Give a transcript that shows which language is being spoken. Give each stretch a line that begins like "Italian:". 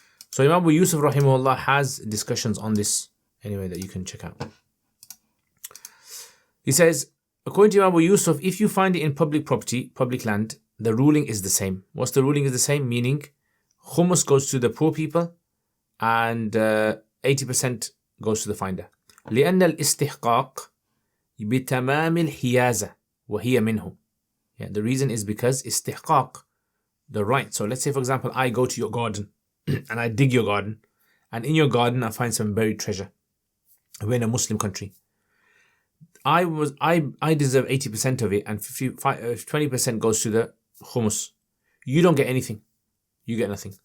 English: So Imam Abu Yusuf rahimahullah has discussions on this anyway that you can check out. He says, according to Imam Abu Yusuf, if you find it in public property, public land, the ruling is the same. What's the ruling is the same? Meaning, Khumus goes to the poor people and 80% goes to the finder.
Arabic: لأن الاستحقاق بتمام الحيازة وهي منه.
English: The reason is because istihqaq, the right. So let's say, for example, I go to your garden and I dig your garden, and in your garden I find some buried treasure. We're in a Muslim country. I deserve 80% of it, and 20% goes to the khumus. You don't get anything. You get nothing.